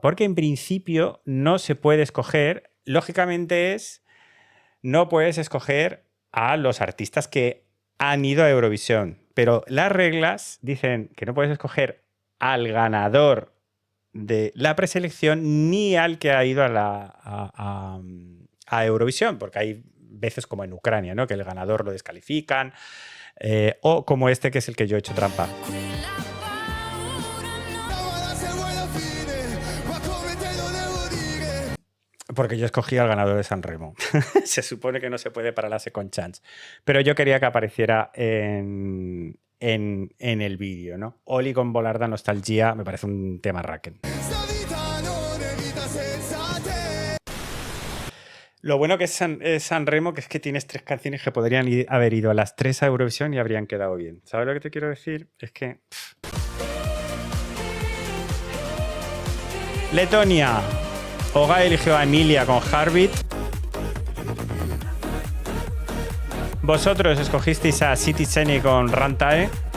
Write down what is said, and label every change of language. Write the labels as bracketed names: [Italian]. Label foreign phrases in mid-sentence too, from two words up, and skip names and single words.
[Spanish] Porque en principio no se puede escoger, lógicamente no puedes escoger a los artistas que han ido a Eurovisión, pero las reglas dicen que no puedes escoger al ganador de la preselección ni al que ha ido a Eurovisión, porque hay veces como en Ucrania, ¿no? Que el ganador lo descalifican, o como este que es el que yo he hecho trampa. [Italian] quella paura non Ora se vuoi la fine, ma come te lo devo dire? [Spanish] Porque yo escogí al ganador de San Remo. Se supone que no se puede para la [English] Second Chance. [Spanish] Pero yo quería que apareciera en el vídeo, ¿no? Oli con Volar da Nostalgia me parece un tema Raken. [Italian] Sta vita non è vita senza te. [Spanish] Lo bueno que es San Remo, que es que tienes 3 canciones que podrían haber ido a las 3 a Eurovisión y habrían quedado bien. ¿Sabes lo que te quiero decir? Es que... Letonia. Oga eligió a Emilia con Heartbeat. Vosotros escogisteis a Citizen con Rantae.